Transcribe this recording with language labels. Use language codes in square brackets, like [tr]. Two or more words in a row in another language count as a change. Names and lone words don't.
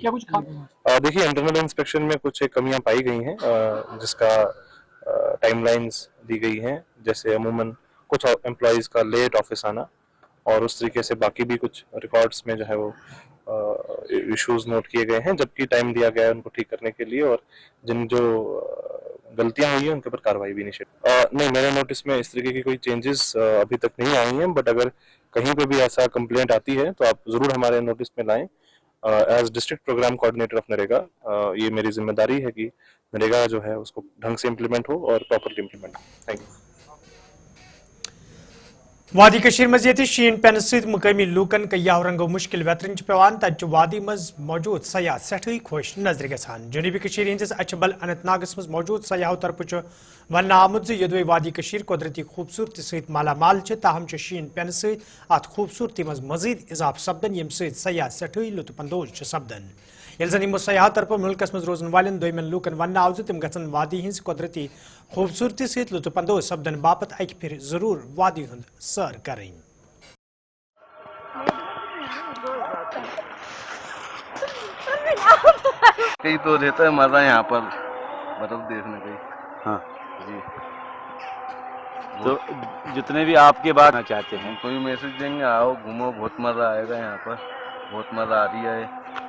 [hi] क्या कुछ देखिए, [en] internal inspection [hi] में कुछ एक कमियां पाई गई हैं, जिसका टाइमलाइंस दी गई हैं, जैसे अमूमन कुछ एम्प्लॉयज का [en] late office [hi] आना और उस तरीके से बाकी भी कुछ रिकॉर्ड्स में जो है वो इश्यूज नोट किए गए हैं, जबकि टाइम दिया गया है उनको ठीक करने के लिए, और जिन जो गलतियां हुई हैं उनके ऊपर कार्रवाई भी इनिशिएट नहीं, मेरे नोटिस में इस तरीके की कोई चेंजेस अभी तक नहीं आई हैं, बट अगर कहीं पे भी ऐसा कंप्लेंट आती है तो आप जरूर हमारे नोटिस में लाएं। [en] as district program coordinator of NREGA, [hi] ये मेरी जिम्मेदारी है कि नरेगा जो है उसको ढंग से इम्प्लीमेंट हो और [en] properly implement [hi] हो। [en] thank you. [ks] वादी कशीर मज ये शीन पेन सत मुकामी लूकन कयाह रंगो मुश्किल वेतरन पेवान तत वादी मज मौजूद सयाह सठी खुश नजर गसान। जनूबी कशीर हंदिस अछबल अनंतनागस मज मौजूद सयाहों तरफ वन आमुत यदि वादी कशीर कुदरती खूबसूरती सत मालामाल ताहम शीन पेन सत अत खूबसूरती मज मजीद इजाफ सपदन यम सयाह सठी लुत्फ अंदोज सपदन। यल जन यमो सयाह तरफ मुल्कस मज रोजन वालन दोयमन लूकन वन आव तम गन वादी हज कुदरती खूबसूरती सत लुत्फ अंदोज सपदन बापत अक फिर जरूर वादी हुंद सर करें। [hi] कई तो रहता है मजा यहाँ पर बर्फ देखने का। हाँ जी, तो जितने भी आपके बात चाहते हैं कोई मैसेज देंगे, आओ घूमो, बहुत मजा आएगा यहाँ पर, बहुत मजा आ रही है।